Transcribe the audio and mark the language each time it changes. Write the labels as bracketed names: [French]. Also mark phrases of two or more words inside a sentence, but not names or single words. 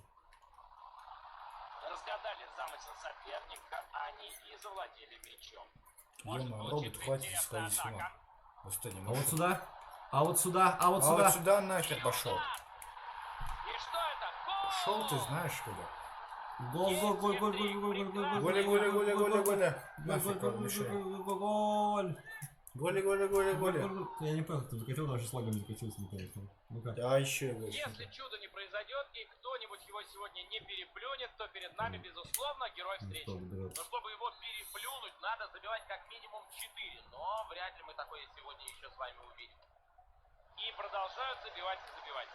[Russian] Разгадали замысел соперника, они и завладели мячом. Может Ё-моё, получиться робот, хватит интересная сходить с ума. атака. Просто не А могу. вот сюда. А вот сюда. А вот А сюда. вот сюда нахер пошел. И что это? Гол! Пошел ты знаешь куда. Гол, гол, гол, гол, гол, гол, гол, гол, Голя, голя, голя, голя, голя. гол, Нафиг гол, он мешает. гол. Голя, голя, голя, голя. Я не понял, ты закатил, даже с лагом закатился, непонятно. Ну-ка. Да, еще его. Если чудо не произойдет и кто-нибудь его сегодня не переплюнет, то перед нами, безусловно, герой встречи. Что добираться? Но чтобы его переплюнуть, надо забивать как минимум 4. Но вряд ли мы такое сегодня еще с вами увидим. И продолжают забивать и забивать.